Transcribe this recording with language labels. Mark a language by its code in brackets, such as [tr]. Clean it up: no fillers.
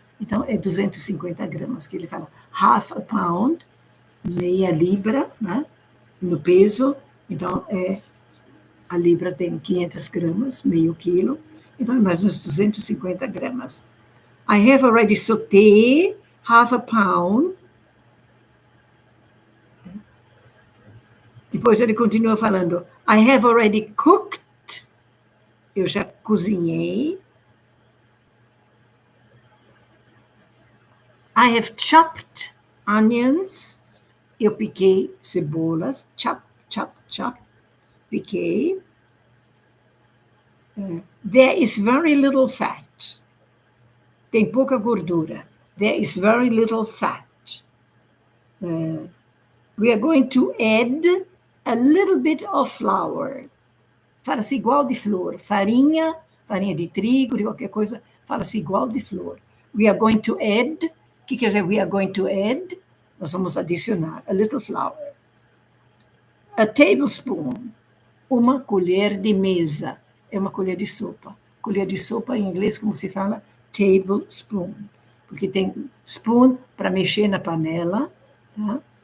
[pt] Então, é 250 gramas que ele fala. [en] Half a pound, [pt] meia libra, né? No peso. Então, a libra tem 500 gramas, meio quilo. Então, é mais ou menos 250 gramas. [en] I have already sauté half a pound. [pt] Depois ele continua falando, [en] I have already cooked, [pt] eu já cozinhei. [en] I have chopped onions, [pt] eu piquei cebolas, [en] chop, chop, chop, [pt] piquei. [en] There is very little fat, [pt] tem pouca gordura. [en] There is very little fat. We are going to add a little bit of flour. [pt] Fala-se igual de flor. Farinha de trigo, de qualquer coisa, fala-se igual de flor. We are going to add, o que quer dizer we are going to add? Nós vamos adicionar [en] a little flour. A tablespoon, [pt] uma colher de mesa, é uma colher de sopa. Colher de sopa em inglês, como se fala? Tablespoon. Porque tem spoon para mexer na panela, tá?